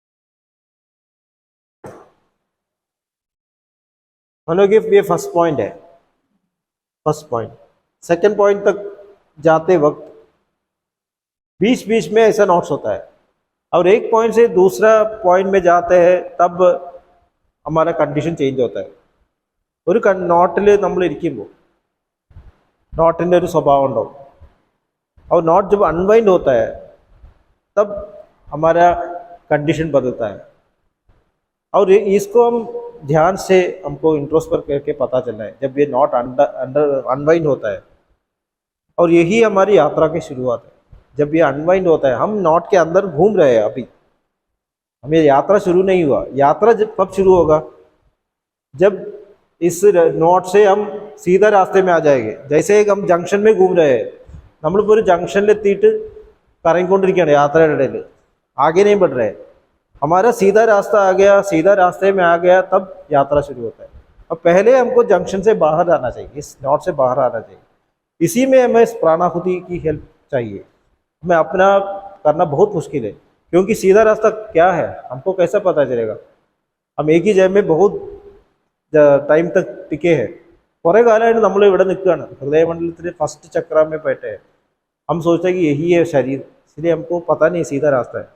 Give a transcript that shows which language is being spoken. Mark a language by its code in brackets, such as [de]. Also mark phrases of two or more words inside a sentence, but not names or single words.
[hi] मान लो कि ये [en] first point [hi] है, [en] first point. second point [hi] तक जाते वक्त बीच बीच में ऐसा नोट्स होता है, और एक पॉइंट से दूसरा पॉइंट में जाते हैं तब हमारा [en] condition change [hi] होता है। [ml] ഒരു നോട്ടിൽ നമ്മൾ ഇരിക്കുമ്പോൾ नोटिൻ്റെ ഒരു स्वभाव ഉണ്ടാവും, [hi] और नोट जब अनवाइंड होता है तब हमारा कंडीशन बदलता है। और इसको हम ध्यान से हमको इंट्रोस्पेक्ट करके पता चलना है जब ये [en] note under unwind [hi] होता है। और यही हमारी यात्रा की शुरुआत है। जब ये अनवाइंड होता है, हम नोट के अंदर घूम रहे हैं, अभी हमें यात्रा शुरू नहीं हुआ। यात्रा जब कब शुरू होगा? जब इस नोट से हम सीधा रास्ते में आ जाएंगे। जैसे एक हम जंक्शन में घूम रहे हैं, [ml] നമ്മളിപ്പോൾ ഒരു ജംഗ്ഷനിലെത്തിയിട്ട് കറങ്ങിക്കൊണ്ടിരിക്കുകയാണ് യാത്രയുടെ ഇടയിൽ, [hi] आगे नहीं बढ़ रहे। हमारा सीधा रास्ता आ गया, सीधा रास्ते में आ गया, तब यात्रा शुरू होता है। अब पहले हमको जंक्शन से बाहर आना चाहिए, इस नोट से बाहर आना चाहिए। इसी में हमें इस प्राणाहुति की हेल्प चाहिए। हमें अपना करना बहुत मुश्किल है, क्योंकि सीधा रास्ता क्या है हमको कैसा पता चलेगा? हम एक ही जगह में बहुत टाइम तक टिके हैं। [ml] കുറേ കാലമായിട്ട് നമ്മൾ ഇവിടെ നിൽക്കുകയാണ്, ഹൃദയമണ്ഡലത്തിൽ [hi] फर्स्ट चक्र में बैठे हैं। हम सोचते हैं कि यही है शरीर, इसलिए हमको पता नहीं सीधा रास्ता है।